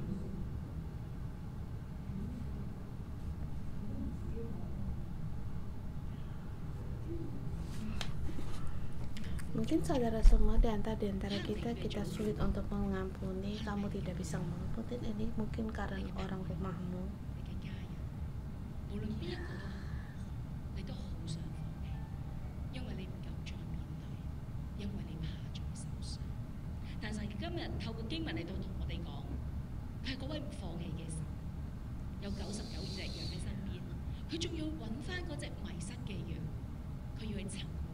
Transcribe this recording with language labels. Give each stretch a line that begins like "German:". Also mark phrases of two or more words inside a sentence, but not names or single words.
Indonesian: Mungkin saudara semua di antara kita sulit untuk mengampuni. Kamu tidak bisa mengampuni ini mungkin karena orang rumahmu.
Cantonese: 你嘅家人，無論邊一個都好，你都好想放棄，因為你唔夠再面對，因為你怕再受傷。但神今日透過經文嚟到同我哋講，佢係嗰位唔放棄嘅神，有99隻羊喺身邊，佢仲要揾翻嗰隻迷失嘅羊，佢要去尋回。